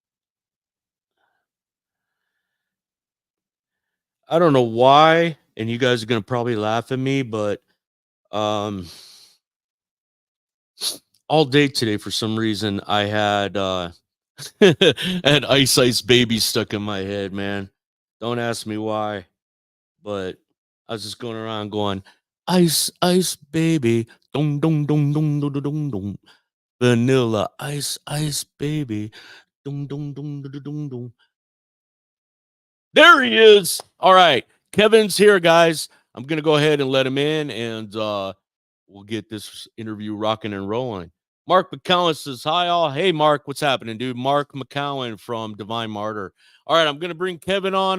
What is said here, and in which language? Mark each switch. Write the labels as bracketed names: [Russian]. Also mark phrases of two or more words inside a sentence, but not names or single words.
[English] I don't know why, and you guys are gonna probably laugh at me, but um all day today for some reason I had I had Ice Baby stuck in my head, man. Don't ask me why, but I was just going around going, Ice Baby, dong dong dong dong dong dong dong dong. Vanilla Ice Baby, dong dong dong dong dong dong. There he is. All right. Kevin's here, guys. I'm going to go ahead and let him in, and we'll get this interview rocking and rolling. Mark McCowan says, hi, all. Hey, Mark, what's happening, dude? Mark McCowan from Divine Martyr. All right, I'm going to bring Kevin on.